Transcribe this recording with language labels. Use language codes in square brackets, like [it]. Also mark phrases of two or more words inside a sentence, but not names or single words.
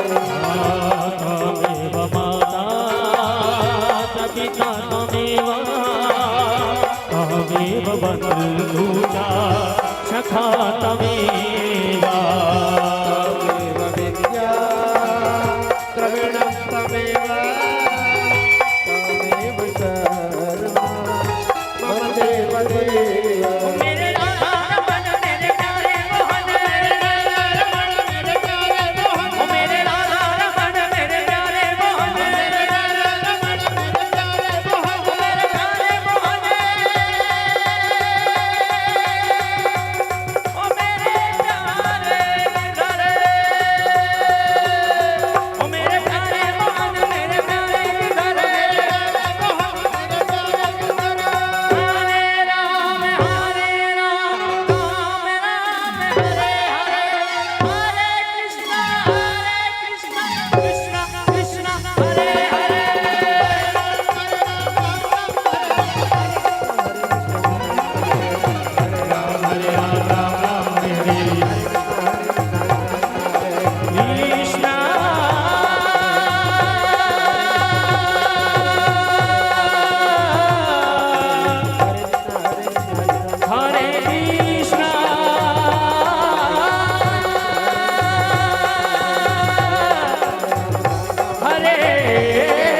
[sa] तमेव माता च पिता तमेव तमेव बन्धु च सखा तमेव तमेव विद्या द्रविणं तमेव तमेव सर्वं मम देव देव [hi] मेरे राधा रमण मेरे प्यारे मोहन मेरे राधा रमण मेरे प्यारे मोहन मेरे राधा रमण मेरे प्यारे मोहन मेरे राधा रमण मेरे प्यारे मोहन मेरे प्यारे मोहन ओ मेरे प्यारे गिरधर ओ मेरे प्यारे मोहन मेरे प्यारे गिरधर मोहन मेरे प्यारे गिरधर [sa] हरे राम राम हरे हरे हरे कृष्ण कृष्ण कृष्ण हरे हरे हरे राम राम हरे कृष्ण हरे कृष्ण हरे